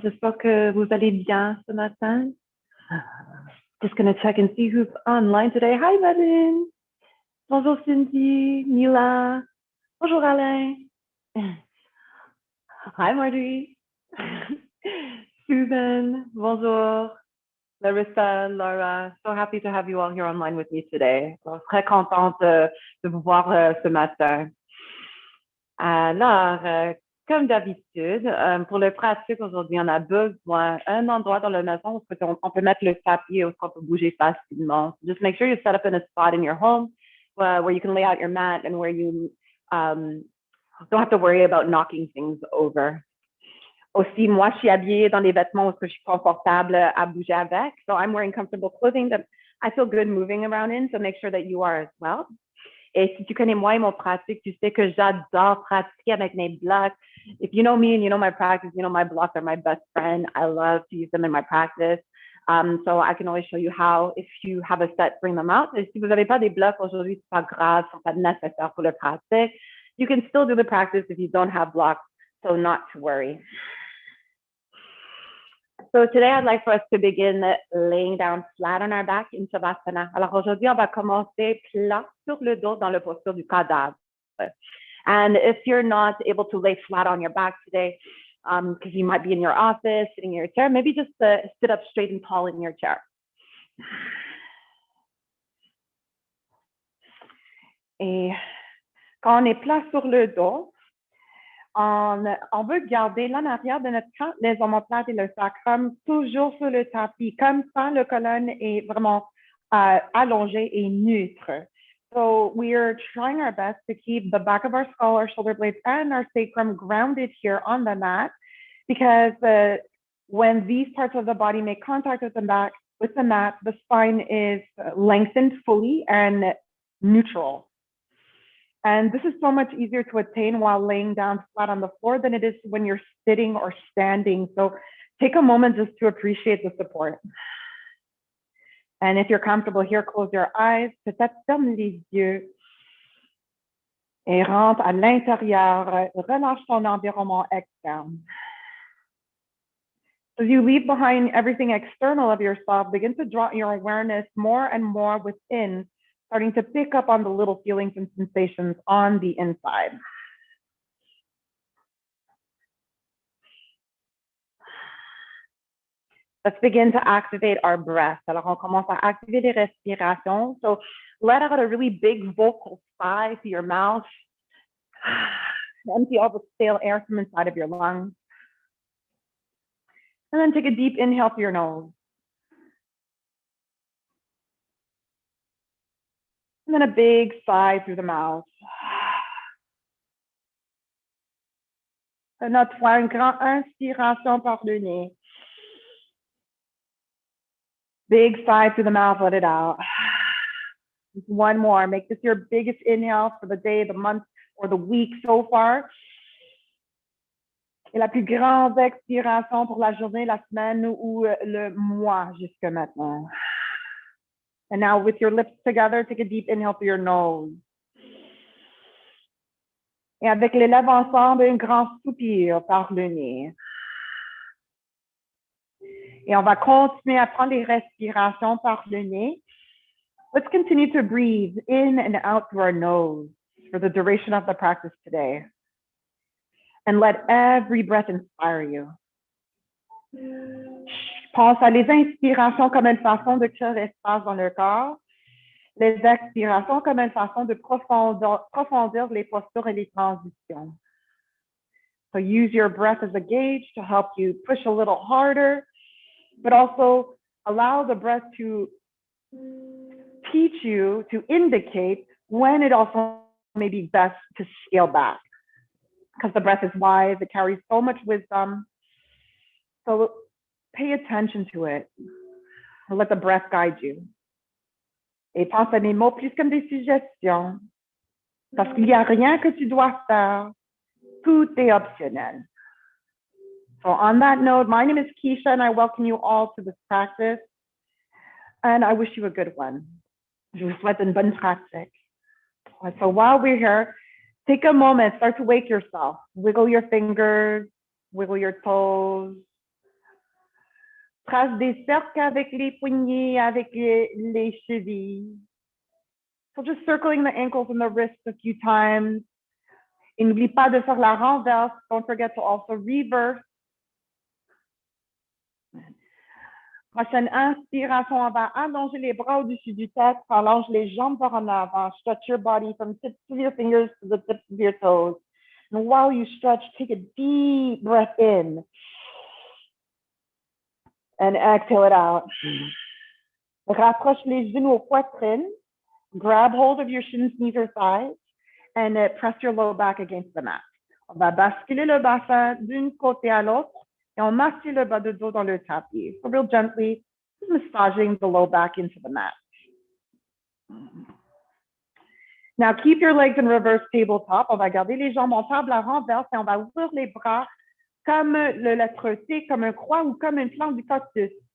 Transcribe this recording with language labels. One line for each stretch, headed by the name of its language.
French: J'espère que vous allez bien ce matin.
English: Just gonna check and see who's online today.
French: Hi Madeline. Bonjour Cindy, Mila. Bonjour Alain.
English: Hi Marjorie. Susan. Bonjour. Larissa, Laura. So happy to have you all here online with me today.
French: Je suis très contente de vous voir ce matin. Alors, comme d'habitude, pour le pratique aujourd'hui, on a besoin d'un endroit dans la maison où on peut mettre le tapis, où on peut bouger facilement.
English: Just make sure you set up in a spot in your home where you can lay out your mat and where you don't have to worry about knocking things over.
French: Aussi, moi, je suis habillée dans des vêtements où je suis confortable à bouger avec.
English: So I'm wearing comfortable clothing that I feel good moving around in, so make sure that you are as well.
French: Et si tu connais moi et mon pratique, tu sais que j'adore pratiquer avec mes blocks.
English: If you know me and you know my practice, you know my blocks are my best friend. I love to use them in my practice. So I can always show you how, if you have a set, bring them out.
French: Et si vous n'avez pas des blocs aujourd'hui, c'est pas grave, c'est pas nécessaire pour le pratique.
English: You can still do the practice if you don't have blocks, so not to worry. So today I'd like for us to begin laying down flat on our back in Shavasana.
French: Alors aujourd'hui, on va commencer plat sur le dos dans la posture du cadavre.
English: And if you're not able to lay flat on your back today, because you might be in your office, sitting in your chair, maybe just sit up straight and tall in your chair.
French: Et quand on est plat sur le dos, on veut garder l'en arrière de notre camp, les omoplates et le sacrum toujours sur le tapis. Comme ça, le colonne est vraiment allongé et neutre.
English: So we are trying our best to keep the back of our skull, our shoulder blades, and our sacrum grounded here on the mat, because when these parts of the body make contact with the mat, the spine is lengthened fully and neutral. And this is so much easier to attain while laying down flat on the floor than it is when you're sitting or standing. So take a moment just to appreciate the support. And if you're comfortable here, close your eyes,
French: peut-être ferme les yeux et rentre à l'intérieur. Relâche ton environnement externe.
English: As you leave behind everything external of yourself, begin to draw your awareness more and more within, starting to pick up on the little feelings and sensations on the inside. Let's begin to activate our breath.
French: Alors, on commence à activer les respirations.
English: So let out a really big vocal sigh through your mouth. Empty all the stale air from inside of your lungs. And then take a deep inhale through your nose. And then a big sigh through the mouth.
French: Une autre fois, une grande inspiration par le nez.
English: Big sigh through the mouth, let it out. Just one more. Make this your biggest inhale for the day, the month, or the week so far.
French: Et la plus grande expiration pour la journée, la semaine ou le mois jusqu'à maintenant.
English: And now with your lips together, take a deep inhale through your nose.
French: Et avec les lèvres ensemble, un grand soupir par le nez. Et on va continuer à prendre les respirations par le nez.
English: Let's continue to breathe in and out through our nose for the duration of the practice today. And let every breath inspire you.
French: Pense à les inspirations comme une façon de créer l'espace dans le corps, les expirations comme une façon de profondir les postures et les transitions.
English: So use your breath as a gauge to help you push a little harder, but also allow the breath to teach you, to indicate when it also may be best to scale back. Because the breath is wise, it carries so much wisdom. So pay attention to it. Let the breath guide you.
French: Et pense à mes mots plus comme des suggestions. Parce qu'il n'y a rien que tu dois faire. Tout est optionnel.
English: So on that note, my name is Keisha and I welcome you all to this practice. And I wish you a good one.
French: Je vous souhaite une bonne pratique.
English: So while we're here, Take a moment, start to wake yourself. Wiggle your fingers, wiggle your toes.
French: Trace des cercles avec les poignets, avec les chevilles.
English: So just circling the ankles and the wrists a few times.
French: Et n'oublie pas de faire la renverse.
English: Don't forget to also reverse.
French: Prochaine inspiration, on va allonger les bras au-dessus du tête. Allonge les jambes vers en avant.
English: Stretch your body from tips of your fingers to the tips of your toes. And while you stretch, take a deep breath in. And exhale it out.
French: Rapproche les genoux aux poitrines.
English: Grab hold of your shins, knees, or thighs. And press your low back against the mat.
French: On va basculer le bassin d'une côté à l'autre. Et on massage le bas de dos dans le tapis.
English: So real gently, just massaging the low back into the mat. Now keep your legs in reverse tabletop.
French: On va garder les jambes en table à renverse et on va ouvrir les bras comme le lettre T, comme un croix ou comme une plante du cactus.